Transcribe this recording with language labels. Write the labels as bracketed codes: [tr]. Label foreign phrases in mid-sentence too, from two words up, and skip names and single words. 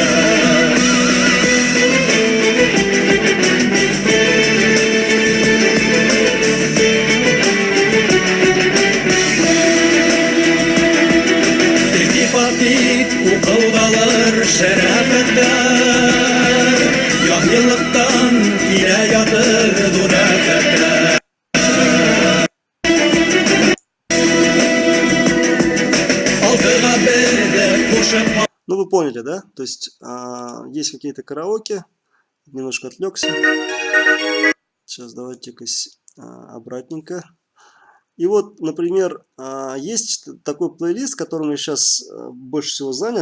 [tt] Укылдалыр шәрәфәттәр, яһилыктан килә ятыр дурафәттәр. Алтыга бердә кушып. [ru] Ну, вы поняли, да? То есть есть какие-то караоке. Немножко отвлекся. Сейчас давайте-ка обратненько. И вот, например, есть такой плейлист, которым я сейчас больше всего занят.